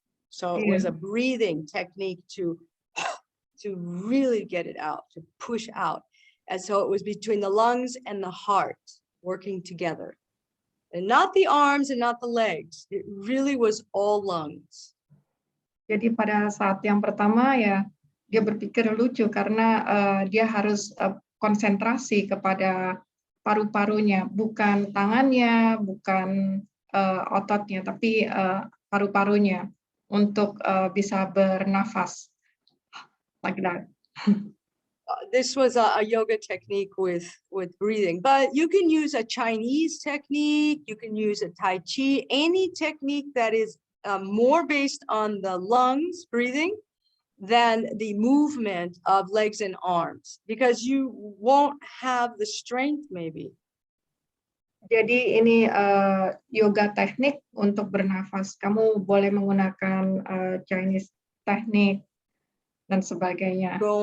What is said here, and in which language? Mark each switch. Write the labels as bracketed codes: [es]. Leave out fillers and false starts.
[en] So it was a breathing technique to really get it out, to push out. And so it was between the lungs and the heart working together. And not the arms and not the legs. It really was all lungs. [id] Jadi pada saat yang pertama ya, dia berpikir lucu karena dia harus konsentrasi kepada paru-parunya, bukan tangannya, bukan ototnya, tapi paru-parunya untuk bisa bernafas. [en] Like that. This was a yoga technique with breathing, but you can use a Chinese technique, you can use a Tai Chi, any technique that is more based on the lungs breathing than the movement of legs and arms, because you won't have the strength maybe. [id] Jadi ini yoga teknik untuk bernafas. Kamu boleh menggunakan Chinese teknik dan sebagainya.